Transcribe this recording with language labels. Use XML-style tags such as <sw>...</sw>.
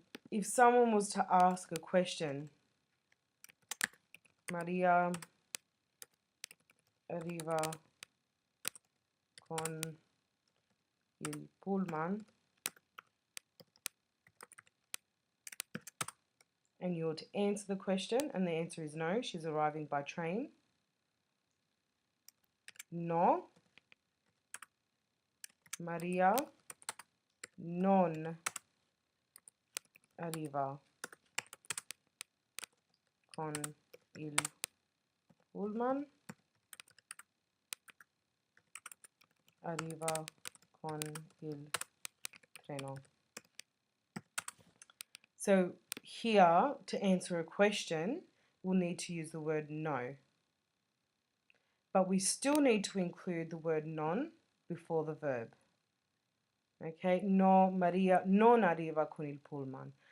<en>If someone was to ask a question,</en> <it>Maria arriva con il pullman,</it> <en>and you're to answer the question, and the answer is no, she's arriving by train.</en> <it>No, Maria non arriva con il pullman, arriva con il treno.</it> <en>So here, to answer a question, we'll need to use the word no. But we still need to include the word non before the verb.</en> <it>Okay, no, Maria non arriva con il pullman.</it>